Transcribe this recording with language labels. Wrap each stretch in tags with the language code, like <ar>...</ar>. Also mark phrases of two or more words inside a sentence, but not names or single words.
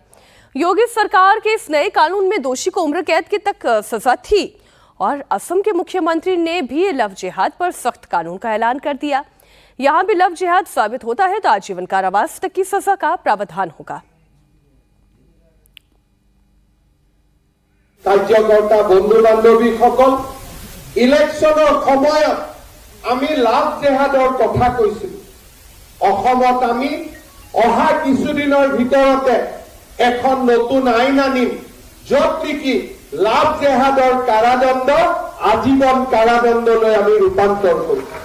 <hi>योगी सरकार के इस नए कानून में दोषी को उम्र कैद की तक सजा थी और असम के मुख्यमंत्री ने भी लव जिहाद पर सख्त कानून का ऐलान कर दिया। यहां भी लव जिहाद साबित होता है तो आजीवन कारावास तक की सजा का प्रावधान होगा।</hi> <as>কাৰ্যকৰ্তা বন্ধু বান্ধৱী সকল इलेक्शনৰ সময়ত আমি লাভ জেহাদৰ কথা কৈছিলো। অসমত আমি অহা কিছুদিনৰ ভিতৰতে এখন নতুন আইন আনিম য'ত নেকি লাভ জেহাদৰ কাৰাদণ্ড আজীৱন কাৰাদণ্ডলৈ আমি ৰূপান্তৰ কৰিম।</as>